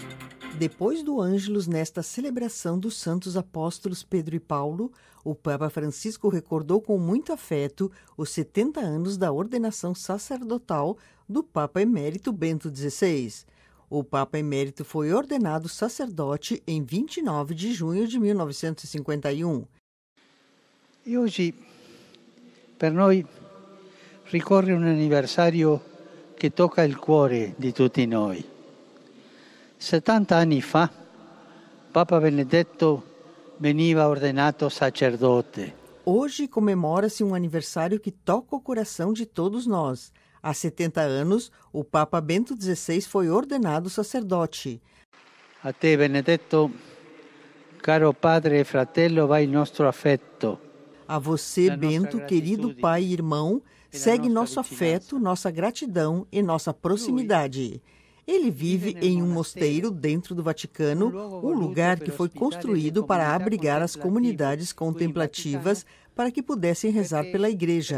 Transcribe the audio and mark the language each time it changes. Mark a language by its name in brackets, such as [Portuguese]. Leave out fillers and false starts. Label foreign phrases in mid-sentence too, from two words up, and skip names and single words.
[Portuguese] Depois do Ângelus, nesta celebração dos santos apóstolos Pedro e Paulo, o Papa Francisco recordou com muito afeto os 70 anos da ordenação sacerdotal do Papa Emérito Bento XVI. O Papa Emérito foi ordenado sacerdote em 29 de junho de 1951. E hoje, [Italian] per noi, ricorre un anniversario che tocca il cuore di tutti noi. 70 anni fa, Papa Benedetto veniva ordenato sacerdote. [Portuguese] Hoje comemora-se um aniversário que toca o coração de todos nós. Há 70 anos, o Papa Bento XVI foi ordenado sacerdote. [Italian] A te, Benedetto, caro padre e fratello, vai il nostro affetto. [Portuguese] A você, Bento, querido pai e irmão, segue nosso afeto, nossa gratidão e nossa proximidade. Ele vive em um mosteiro dentro do Vaticano, um lugar que foi construído para abrigar as comunidades contemplativas para que pudessem rezar pela Igreja.